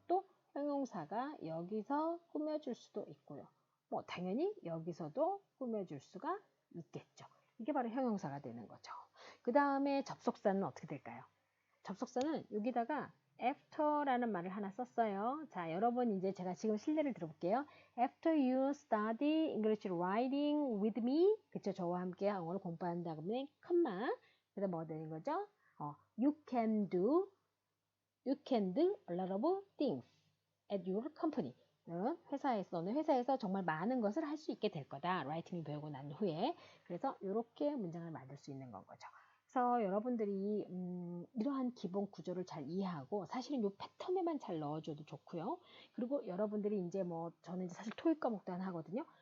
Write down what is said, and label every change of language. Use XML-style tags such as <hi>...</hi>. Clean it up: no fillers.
<ko>또 형용사가 여기서 꾸며줄 수도 있고요. 뭐 당연히 여기서도 꾸며줄 수가 있겠죠. 이게 바로 형용사가 되는 거죠. 그 다음에 접속사는 어떻게 될까요? 접속사는 여기다가 after라는 말을 하나 썼어요. 자, 여러분 이제 제가 지금 실례를 들어볼게요.</ko> <en>After you study English writing with me, 그쵸?</en> <ko>저와 함께 영어를 공부한 다음에 컴마, 그래서 뭐 되는 거죠?</ko> <en>You can do a lot of things at your company.</en> <ko>너는 회사에서 정말 많은 것을 할 수 있게 될 거다. 라이팅을 배우고 난 후에. 그래서 이렇게 문장을 만들 수 있는 건 거죠. 그래서 여러분들이 이러한 기본 구조를 잘 이해하고 사실은 이 패턴에만 잘 넣어줘도 좋고요. 그리고 여러분들이 이제 뭐 저는 이제 사실 토익 과목도 하나 하거든요.</ko>